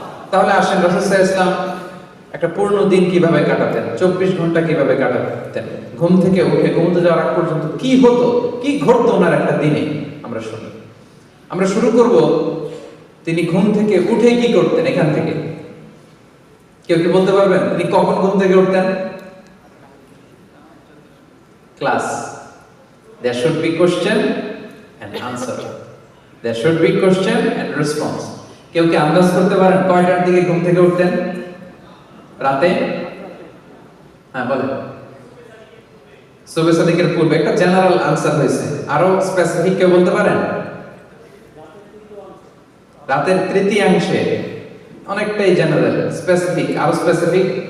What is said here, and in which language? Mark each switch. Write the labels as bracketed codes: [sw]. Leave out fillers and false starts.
[bn] তাহলে আসেন রাসূল সাল্লাল্লাহু আলাইহি ওয়াসাল্লাম একটা পূর্ণ দিন কিভাবে কাটাতেন, 24 ঘন্টা কিভাবে কাটাতেন, ঘুম থেকে উঠে ঘুমোতে যাওয়ার আগ পর্যন্ত কি হতো, কি ঘটতো ওনার একটা দিনে, আমরা শুনি। আমরা শুরু করব তিনি ঘুম থেকে উঠে কি করতেন এখান থেকে। কেউ কি বলতে পারবেন তিনি কখন ঘুম থেকে উঠতেন? [en] Class, there should be question and answer, there should be question and response। [bn] কেউ কি আন্দাজ করতে পারেন কয়টার দিকে ঘুম থেকে উঠতেন রাতে? হ্যাঁ বলেন। সুবহ সাদিকের পূর্বে একটা জেনারেল আনসার হয়েছে, আরো স্পেসিফিক কেউ বলতে পারেন? রাতের তৃতীয়াংশে, অনেকটাই জেনারেল, স্পেসিফিক আরো স্পেসিফিক।